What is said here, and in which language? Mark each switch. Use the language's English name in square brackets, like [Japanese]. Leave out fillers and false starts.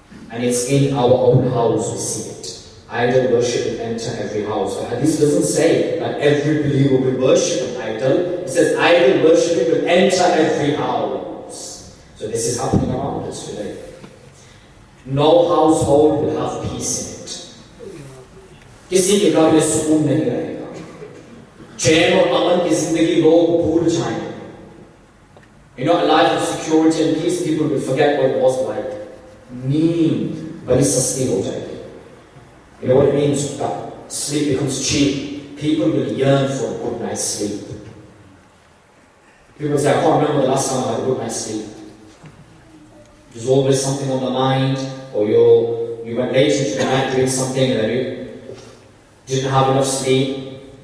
[English] And it's in our own house we see it. Idol worship will enter every house. The hadith doesn't say that every believer will worship an idol. It says idol worship will enter every house. So this is happening around us today. No household will have peace in it. [Hindi] किसी के घर में सुकून नहीं रहेगा. चैन और अमन की जिंदगी लोग भूल जाएंगे. [English] You know, a life of security and peace, people will forget what it was like. Need, but it's sustainable. You know what it means? That sleep becomes cheap. People will yearn for a good night's sleep. People say, I can't remember the last time I had a good night's sleep. There's always something on the mind, or you went late into the night doing something and then you didn't have enough sleep.